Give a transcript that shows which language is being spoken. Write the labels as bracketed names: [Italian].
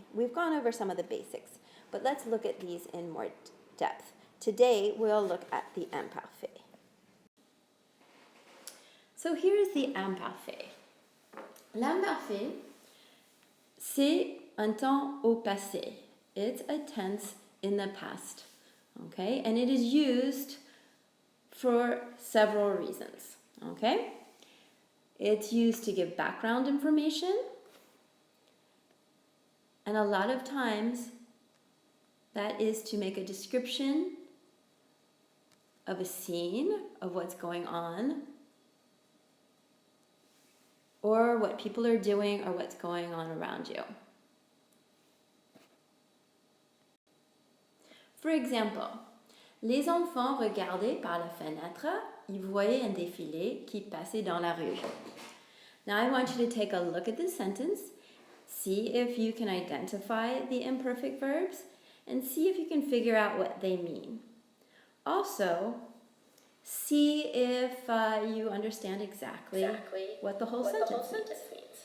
[English] We've gone over some of the basics, but let's look at these in more depth. Today, we'll look at the imparfait. So here's the imparfait. [French] L'imparfait, c'est un temps au passé. [English] It's a tense in the past, and it is used for several reasons, It's used to give background information, and a lot of times that is to make a description of a scene, of what's going on, or what people are doing, or what's going on around you. For example, [French] les enfants regardaient par la fenêtre, ils voyaient un défilé qui passait dans la rue. [English] Now I want you to take a look at this sentence, see if you can identify the imperfect verbs, and see if you can figure out what they mean. Also, see if you understand exactly what the whole sentence means.